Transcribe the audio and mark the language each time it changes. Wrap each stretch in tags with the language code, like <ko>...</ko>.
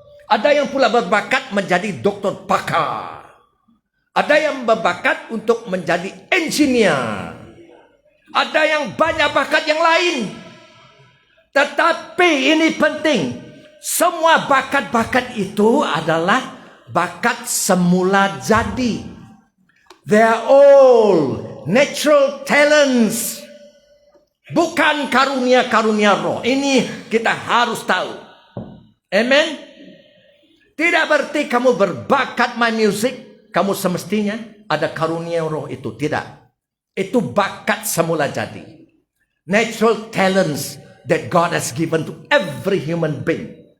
<ms>Ada yang pula berbakat menjadi doktor pakar. Ada yang berbakat untuk menjadi engineer. Ada yang banyak bakat yang lain. Tetapi ini penting. Semua bakat-bakat itu adalah bakat semula jadi.</ms> <en>They are all natural talents.</en> <ms>Bukan karunia-karunia roh. Ini kita harus tahu. Amen. Tidak berarti kamu berbakat main musik, kamu semestinya ada karunia roh itu. Tidak. Itu bakat semula jadi.</ms> <en>Natural talents that God has given to every human being.</en>